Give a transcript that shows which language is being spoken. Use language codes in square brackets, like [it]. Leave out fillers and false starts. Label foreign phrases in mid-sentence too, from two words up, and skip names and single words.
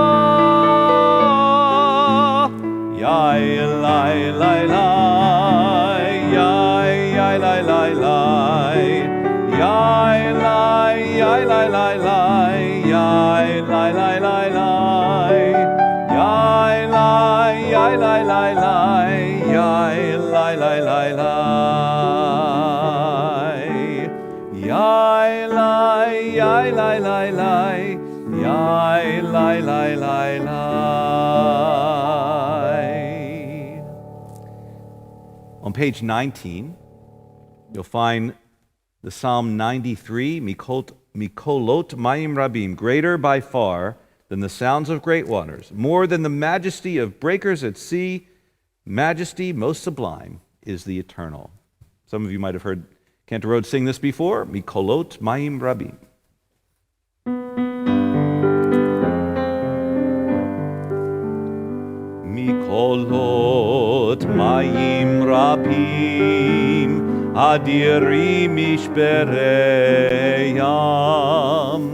[en] Yai lai lai lai, yai lai lai lai, yai lai lai lai, yai lai lai lai, yai lai lai lai, yai lai lai lai, yai lai lai lai, yai lai lai lai. On page 19, you'll find the Psalm 93, [he] מקולות מים רבים, [en] greater by far than the sounds of great waters, more than the majesty of breakers at sea, majesty most sublime is the eternal. Some of you might have heard Cantor sing this before, [he] מקולות מים רבים. Mikolot מקולות מים רבים, אדירים משברי ים.